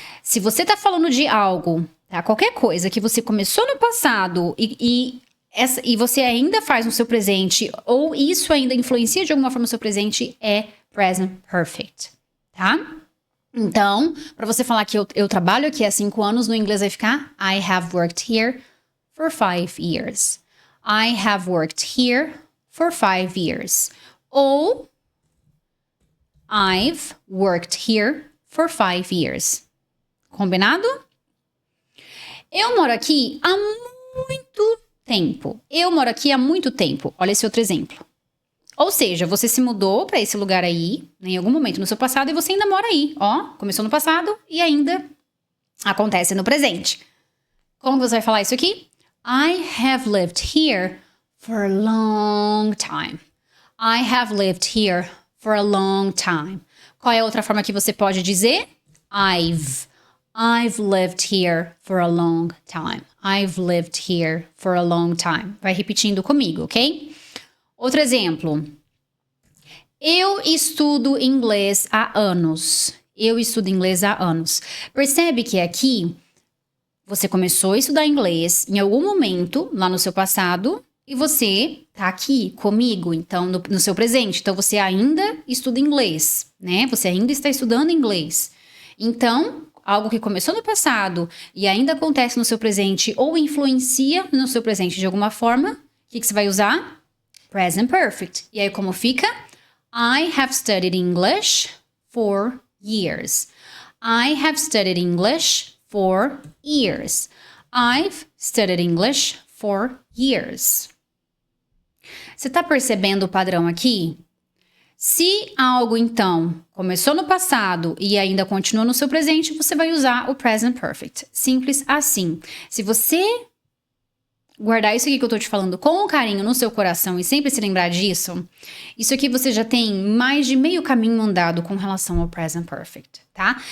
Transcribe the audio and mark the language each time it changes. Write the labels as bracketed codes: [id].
[pt] Se você tá falando de algo, tá? Qualquer coisa que você começou no passado e você ainda faz no seu presente, ou isso ainda influencia de alguma forma no seu presente, é present perfect, tá? Então, para você falar que eu trabalho aqui há 5 anos, no inglês vai ficar [en] I have worked here for 5 years. I have worked here for 5 years. [pt] Ou [en] I've worked here for 5 years. [pt] Combinado? Eu moro aqui há muito tempo. Eu moro aqui há muito tempo. Olha esse outro exemplo. Ou seja, você se mudou para esse lugar aí, em algum momento no seu passado, e você ainda mora aí. Ó, começou no passado e ainda acontece no presente. Como você vai falar isso aqui? [en] I have lived here for a long time. I have lived here for a long time. [pt] Qual é a outra forma que você pode dizer? [en] I've lived here for a long time. I've lived here for a long time. [pt] Vai repetindo comigo, ok? Outro exemplo. Eu estudo inglês há anos. Eu estudo inglês há anos. Percebe que aqui você começou a estudar inglês em algum momento lá no seu passado e você tá aqui comigo, então, no seu presente. Então, você ainda estuda inglês, né? Você ainda está estudando inglês. Então, algo que começou no passado e ainda acontece no seu presente ou influencia no seu presente de alguma forma, o que você vai usar? Present perfect. E aí, como fica? [en] I have studied English for years. I have studied English for years. I've studied English for years. [pt] Você está percebendo o padrão aqui? Se algo, então, começou no passado e ainda continua no seu presente, você vai usar o present perfect. Simples assim. Se você guardar isso aqui que eu tô te falando com carinho no seu coração e sempre se lembrar disso, isso aqui você já tem mais de meio caminho andado com relação ao present perfect, tá?